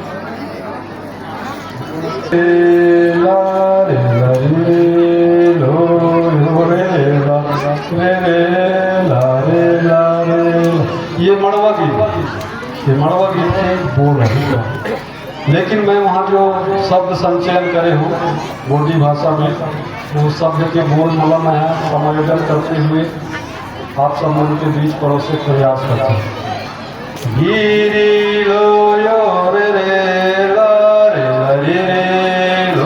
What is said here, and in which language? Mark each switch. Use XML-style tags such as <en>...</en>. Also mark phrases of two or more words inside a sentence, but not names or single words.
<hne>ये मड़वा गीत बोल रही है, लेकिन मैं वहाँ जो शब्द संचयन करे हूँ बोडी भाषा में, वो शब्द के बोल मलम है समायोजन करते हुए आप सब मन के बीच परोसे प्रयास करते हैं। गिरी लो यो रे रे ला रे ला रे रे</hne>